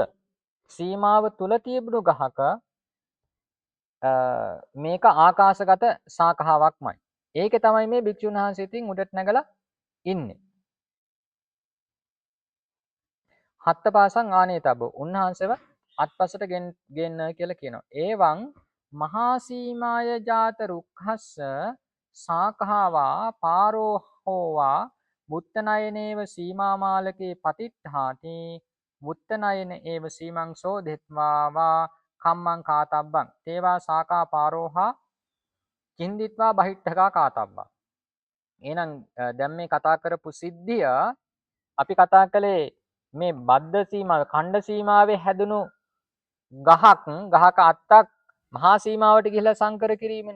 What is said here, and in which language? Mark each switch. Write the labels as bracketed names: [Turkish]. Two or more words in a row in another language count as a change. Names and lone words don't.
[Sinhala] සීමාව තුල තිබුණු ගහක මේක ආකාශගත ශාඛාවක්මයි. ඒකේ තමයි මේ භික්ෂුන් වහන්සේ ඉතින් උඩට නැගලා ඉන්නේ. [Pali] හත්පාසං ආනේතබ්බෝ [Sinhala] උන්වහන්සේව අත්පසට ගෙන්න කියලා කියනවා. [Pali] ඒවං මහා සීමාය ජාත රුක්ඛස්ස ශාඛාවා පාරෝහෝවා මුත්තනයනේව සීමාමාලකේ පතිට්ඨාති මුත්තනයන ඒව සීමං සෝදෙත්වා වා කම්මං කාතබ්බං තේවා ශාඛා පාරෝහා කින්දිත්වා බහිට්ඨකා කාතබ්බං. [Sinhala] එහෙනම් දැන් මේ කතා කරපු සිද්ධිය අපි කතා කළේ මේ බද්ධ සීමාව ඛණ්ඩ සීමාවේ හැදුණු ගහක අත්තක් මහා සීමාවට ගිහිලා සංකර කිරීමනේ.